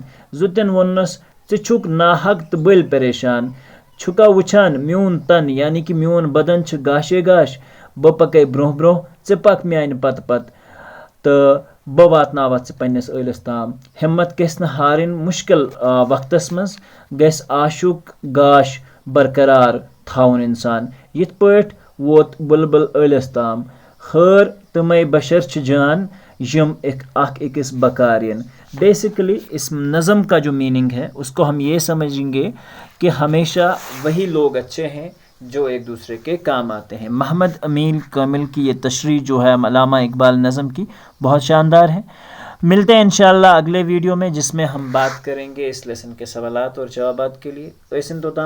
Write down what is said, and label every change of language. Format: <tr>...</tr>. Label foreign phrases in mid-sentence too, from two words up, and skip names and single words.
<ks>زُتٮ۪ن ووٚننس ژٕ چھُکھ ناحق تہٕ بٔلۍ پریشان, چھُکھا وٕچھان میون تن یعنی کہِ میون بدن چھُ گاشے گاش, بہٕ پکے برونٛہہ برونٛہہ ژٕ پک میانہِ پتہٕ پتہٕ تہٕ بہٕ واتناوتھ ژٕ پننس ٲلِس تام. ہمت گژھِ نہٕ ہارٕنۍ, مُشکل وقتس منٛز گژھِ آشُک گاش برقرار تھاوُن انسان. یِتھ پٲٹھۍ ووت بُلبُل ٲلِس تام. خٲر تِمے بشر چھِ جان یم اکھ أکِس بکار ین.</ks> <ur>بیسیکلی اس نظم کا جو میننگ ہے اس کو ہم یہ سمجھیں گے کہ ہمیشہ وہی لوگ اچھے ہیں جو ایک دوسرے کے کام آتے ہیں. محمد امین کامل کی یہ تشریح جو ہے علامہ اقبال نظم کی بہت شاندار ہے. ملتے ہیں انشاءاللہ اگلے ویڈیو میں جس میں ہم بات کریں گے اس لیسن کے سوالات اور جوابات کے لیے.</ur>